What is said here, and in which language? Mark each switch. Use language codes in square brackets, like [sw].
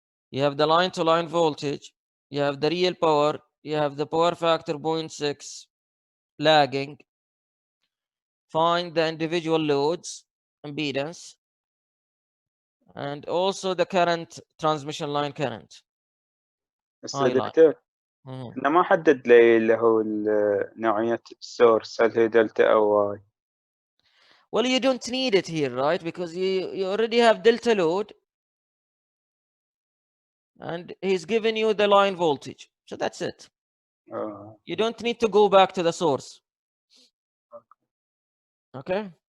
[en] You have the line to line voltage. You have the real power. You have the power factor 0.6 lagging. Find the individual loads, impedance, and also the current, transmission line current. [ar] بس هاي لاين. دكتور Mhm. انه ما حدد لي اللي هو نوعية السورس، هل هي دلتا او واي؟ [en] Well, you don't need it here, right? Because you already have delta load, and he's given you the line voltage. So that's it. You don't need to go back to the source. Okay?